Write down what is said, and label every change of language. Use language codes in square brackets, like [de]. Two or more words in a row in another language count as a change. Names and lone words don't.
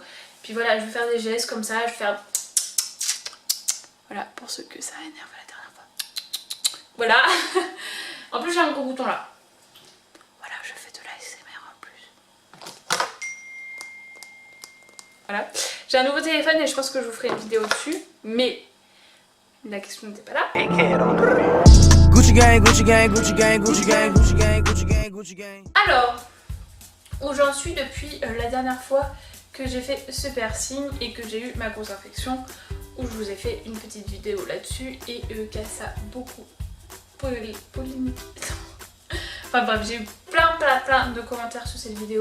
[fr] Puis voilà, je vais faire des gestes comme ça, je vais faire... Voilà, pour ceux que ça énerve la dernière fois. Voilà. En plus j'ai un gros bouton là. Voilà, je fais de l'ASMR en plus. Voilà. J'ai un nouveau téléphone et je pense que je vous ferai une vidéo dessus. Mais la question n'était pas là. [en] Gucci gang, Gucci gang, Gucci gang, Gucci gang, Gucci gang, Gucci gang, Gucci gang. [fr] Alors, où j'en suis depuis la dernière fois que j'ai fait ce piercing et que j'ai eu ma grosse infection, où je vous ai fait une petite vidéo là-dessus et que ça a beaucoup polémique. Enfin bref, j'ai eu plein de commentaires sur cette vidéo.